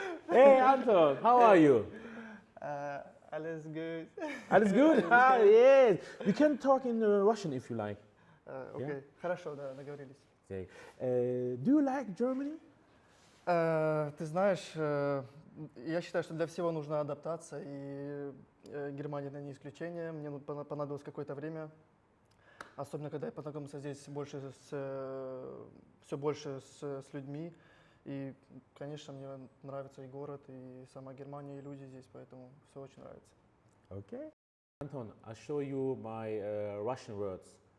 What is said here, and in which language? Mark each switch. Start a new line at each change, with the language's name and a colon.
English: Hey Anton, how are you?
German: Alles
English: good.
German: Alles
English: good? Ah, yes. We can talk in Russian if you like.
Russian: Окей, хорошо, да, договорились.
English: Okay. Do you like Germany?
Russian: Ты знаешь, я считаю, что для всего нужна адаптация, и Германия это не исключение. Мне понадобилось какое-то время, особенно когда я познакомился здесь все больше с людьми. И, конечно, мне нравится и город, и сама Германия, и люди здесь, поэтому все очень нравится.
English: Okay. Anton, I'll show you my Russian words.